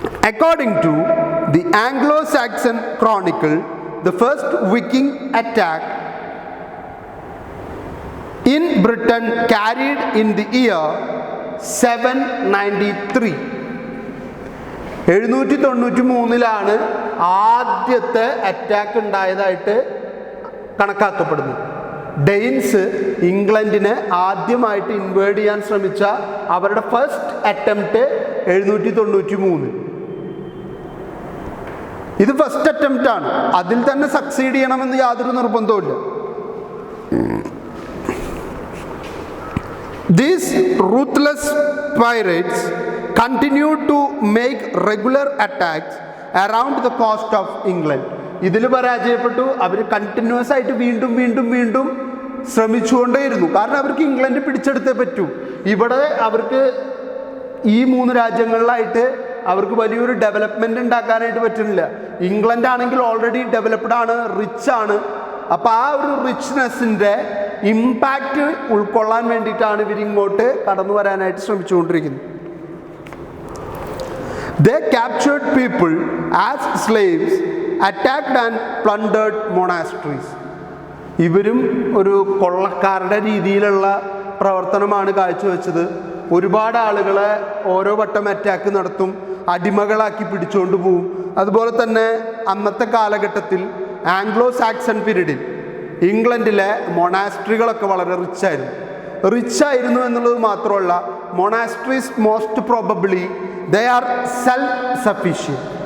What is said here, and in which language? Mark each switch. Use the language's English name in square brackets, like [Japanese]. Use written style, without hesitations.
[English] According to the Anglo-Saxon Chronicle, the first Viking attack in Britain carried in the year 793. [Malayalam] 793 ആദ്യത്തെ attack ഉണ്ടായതായിട്ട് കണക്കാക്കപ്പെടുന്നു. Danes ഇംഗ്ലണ്ടിനെ ആദ്യമായിട്ട് inward ചെയ്യാൻ ശ്രമിച്ച അവരുടെ ഫസ്റ്റ് അറ്റംപ്റ്റ് 793. ഇത് ഫസ്റ്റ് അറ്റംപ്റ്റ് ആണ്. അതിൽ തന്നെ സക്സീഡ് ചെയ്യണമെന്ന് യാതൊരു നിർബന്ധവുമില്ല. [English] These ruthless pirates continued to make regular attacks around the coast of England. [Malayalam] ഇതിൽ പരാജയപ്പെട്ടു. അവർ കണ്ടിന്യൂസ് ആയിട്ട് വീണ്ടും വീണ്ടും വീണ്ടും ശ്രമിച്ചുകൊണ്ടേയിരുന്നു. കാരണം അവർക്ക് ഇംഗ്ലണ്ട് പിടിച്ചെടുത്തേ പറ്റൂ. ഇവിടെ അവർക്ക് ഈ 3 രാജ്യങ്ങളിലായിട്ട് അവർക്ക് വലിയൊരു ഡെവലപ്മെൻറ്റ് ഉണ്ടാക്കാനായിട്ട് പറ്റുന്നില്ല. ഇംഗ്ലണ്ട് ആണെങ്കിൽ ഓൾറെഡി ഡെവലപ്ഡ് ആണ്, റിച്ച് ആണ്. അപ്പോൾ ആ ഒരു റിച്ച്നെസ്സിൻ്റെ ഇമ്പാക്റ്റ് ഉൾക്കൊള്ളാൻ വേണ്ടിയിട്ടാണ് ഇവരിങ്ങോട്ട് കടന്നു വരാനായിട്ട് ശ്രമിച്ചുകൊണ്ടിരിക്കുന്നത്. [English] They captured people as slaves, attacked and plundered monasteries. [Malayalam] ഇവരും ഒരു കൊള്ളക്കാരുടെ രീതിയിലുള്ള പ്രവർത്തനമാണ് കാഴ്ചവെച്ചത്. ഒരുപാട് ആളുകളെ ഓരോ വട്ടം അറ്റാക്ക് നടത്തും, അടിമകളാക്കി പിടിച്ചുകൊണ്ട് പോവും. അതുപോലെ തന്നെ അന്നത്തെ കാലഘട്ടത്തിൽ ആംഗ്ലോ സാക്സൺ പീരീഡിൽ ഇംഗ്ലണ്ടിലെ മൊണാസ്ട്രികളൊക്കെ വളരെ റിച്ചായിരുന്നു എന്നുള്ളത് മാത്രമല്ല, monasteries [English] Most probably they are self sufficient.